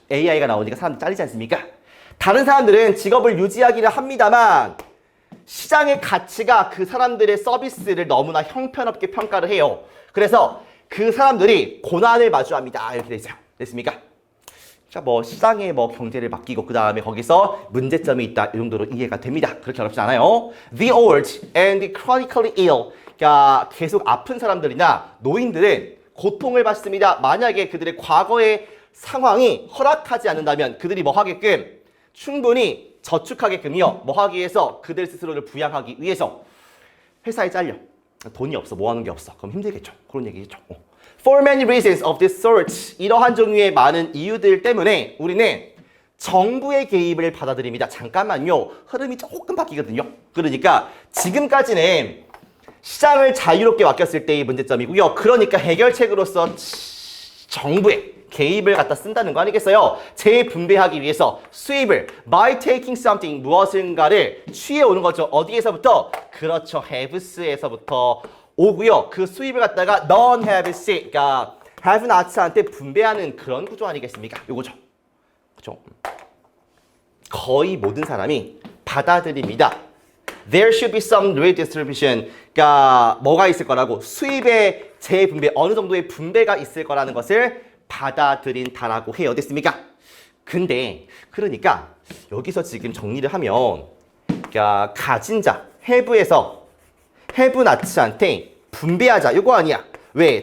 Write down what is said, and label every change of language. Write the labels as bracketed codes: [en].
[ko] AI가 나오니까 사람들 잘리지 않습니까? 다른 사람들은 직업을 유지하기는 합니다만 시장의 가치가 그 사람들의 서비스를 너무나 형편없게 평가를 해요. 그래서 그 사람들이 고난을 마주합니다. 이렇게 돼 있어요. 됐습니까? 자, 뭐 시장에 뭐 경제를 맡기고 그 다음에 거기서 문제점이 있다. 이 정도로 이해가 됩니다. 그렇게 어렵지 않아요. [en] The old and the chronically ill. [ko] 그러니까 계속 아픈 사람들이나 노인들은 고통을 받습니다. 만약에 그들의 과거의 상황이 허락하지 않는다면 그들이 뭐 하게끔 충분히 저축하게끔요. 뭐 하기 위해서 그들 스스로를 부양하기 위해서 회사에 잘려. 돈이 없어. 뭐 하는 게 없어. 그럼 힘들겠죠. 그런 얘기겠죠. [en] For many reasons of this sort. [ko] 이러한 종류의 많은 이유들 때문에 우리는 정부의 개입을 받아들입니다. 잠깐만요. 흐름이 조금 바뀌거든요. 그러니까 지금까지는 시장을 자유롭게 맡겼을 때의 문제점이고요. 그러니까 해결책으로서 정부의 개입을 갖다 쓴다는 거 아니겠어요? 재분배하기 위해서 수입을 [en] by taking something [ko] 무엇인가를 취해오는 거죠. 어디에서부터? 그렇죠. have스에서부터 오고요. 그 수입을 갖다가 non-haves, 그러니까 have not한테 분배하는 그런 구조 아니겠습니까? 요거죠. 그죠? 거의 모든 사람이 받아들입니다. [en] There should be some redistribution. [ko] 그러니까 뭐가 있을 거라고 수입의 재분배 어느 정도의 분배가 있을 거라는 것을 받아들인다라고 해요. 됐습니까? 근데 그러니까 여기서 지금 정리를 하면 그러니까 가진 자 have에서 have not한테 분배하자. 이거 아니야. 왜?